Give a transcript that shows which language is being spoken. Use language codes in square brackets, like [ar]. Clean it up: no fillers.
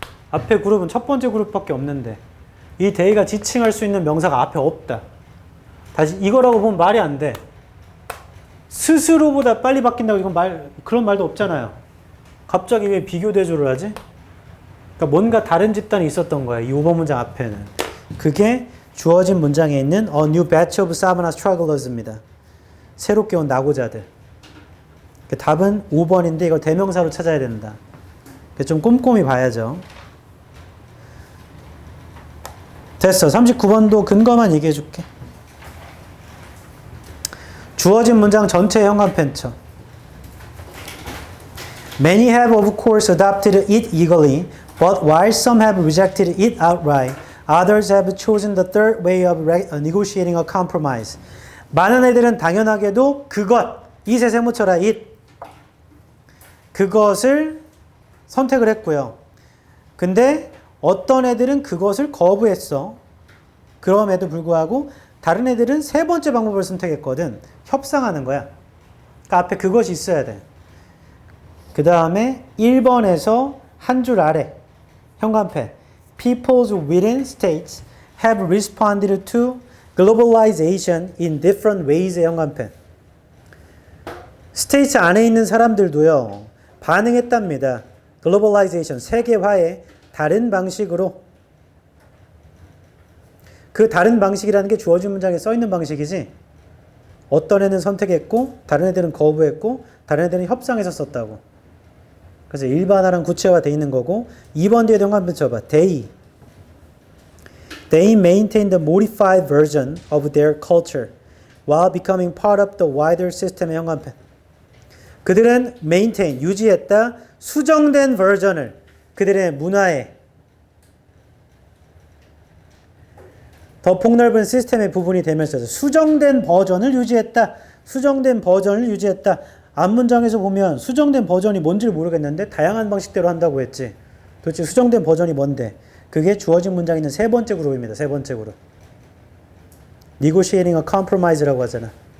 [ko] 앞에 그룹은 첫 번째 그룹밖에 없는데 이 데이가 지칭할 수 있는 명사가 앞에 없다. 다시 이거라고 보면 말이 안 돼. 스스로보다 빨리 바뀐다고 이건 그런 말도 없잖아요. 갑자기 왜 비교 대조를 하지? 그러니까 뭔가 다른 집단이 있었던 거야. 이 5번 문장 앞에는. 그게 주어진 문장에 있는 A new batch of Savannah strugglers입니다. 새롭게 온 낙오자들. 답은 5번인데 이걸 대명사로 찾아야 된다. 좀 꼼꼼히 봐야죠. 됐어. 39번도 근거만 얘기해 줄게. 주어진 문장 전체 현관펜 쳐. [en] Many have of course adopted it eagerly, but while some have rejected it outright, others have chosen the third way of negotiating a compromise. [ko] 많은 애들은 당연하게도 그것, it에 세모쳐라, it. 그것을 선택을 했고요. 근데 어떤 애들은 그것을 거부했어. 그럼에도 불구하고 다른 애들은 세 번째 방법을 선택했거든. 협상하는 거야. 그러니까 앞에 그것이 있어야 돼. 그 다음에 1번에서 한 줄 아래 현관펜 [en] Peoples within states have responded to globalization in different ways [ko] 의 현관펜. 스테이트 안에 있는 사람들도요. 반응했답니다. 글로벌라이제이션, 세계화의 다른 방식으로. 그 다른 방식이라는 게 주어진 문장에 써 있는 방식이지. 어떤 애는 선택했고 다른 애들은 거부했고 다른 애들은 협상해서 썼다고. 그래서 일반화랑 구체화돼 있는 거고 2번 뒤에 현관펜 쳐봐. [en] They maintained a modified version of their culture while becoming part of the wider system [ko] 의 현관펜. 그들은 maintain, 유지했다. 수정된 버전을 그들의 문화에 더 폭넓은 시스템의 부분이 되면서 수정된 버전을 유지했다. 수정된 버전을 유지했다. 앞문장에서 보면 수정된 버전이 뭔지를 모르겠는데 다양한 방식대로 한다고 했지. 도대체 수정된 버전이 뭔데? 그게 주어진 문장에 있는 세 번째 그룹입니다. 세 번째 그룹. [en] Negotiating a compromise [ko] 라고 하잖아.